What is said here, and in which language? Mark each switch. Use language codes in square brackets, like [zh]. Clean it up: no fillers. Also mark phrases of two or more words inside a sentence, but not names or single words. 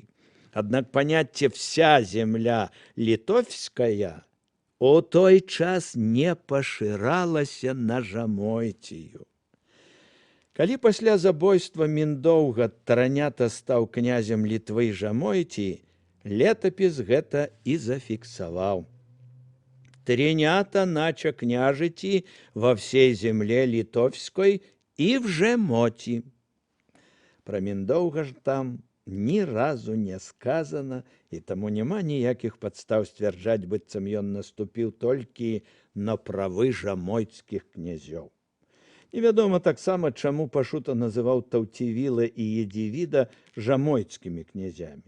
[be] Аднак паняцце [ru] «вся земля литовская» [be] у той час не пашыралася на Жамойцію. Калі пасля забойства Міндоўга Таранята стаў князем Літвы і Жамойції, летапіс гэта і зафіксаваў. [ru] Тринята нача княжити во всей земле литовской и в Жемоти. [be] Пра Міндоўга ж там ні разу не сказана, і таму няма ніякіх падстаў сцвярджаць, быццам ён наступіў толькі на правы жамойцкіх князёў. Невядома таксама, чаму Пашута называў Таўцівіла і Едзівіда жамойцкімі князямі.